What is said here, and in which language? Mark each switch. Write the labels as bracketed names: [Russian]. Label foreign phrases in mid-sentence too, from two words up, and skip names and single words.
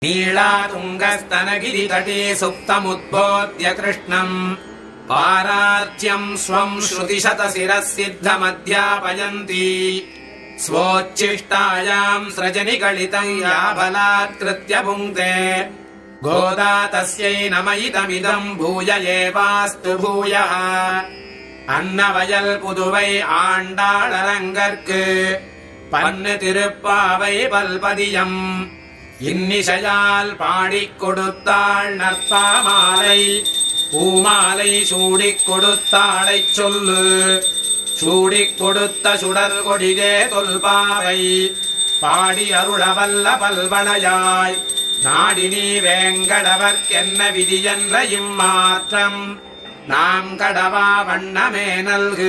[Sanskrit] नीलातुङ्गस्तनगिरितटे सुप्तमुद्बोध्य कृष्णम् पारार्च्यम् स्वम् श्रुतिशतशिरः सिद्धमध्यापयन्ती स्वोच्छिष्टायाम् सृजनिगलितम् या बलात्कृत्य भुङ्क्ते गोदा तस्यै नम इदमिदम् भूय एवास्तु भूयः [Tamil] அன்னவயல் புதுவை ஆண்டாளரங்கற்கு பன்னு திருப்பாவை பல்பதியம் இன்னிசையால் பாடிக் கொடுத்தாள் நற்பாமாலை பூமாலை சூடிக் கொடுத்தாளைச் சொல்லு சூடிக் கொடுத்த சுடர் கொடிதே தொல்பாவை பாடி அருளவல்ல பல்வளையாய் நாடினி வேங்கடவர்க்கென்ன விதியென்ற இம்மாற்றம் நாம் கடவா வண்ணமே நல்கு.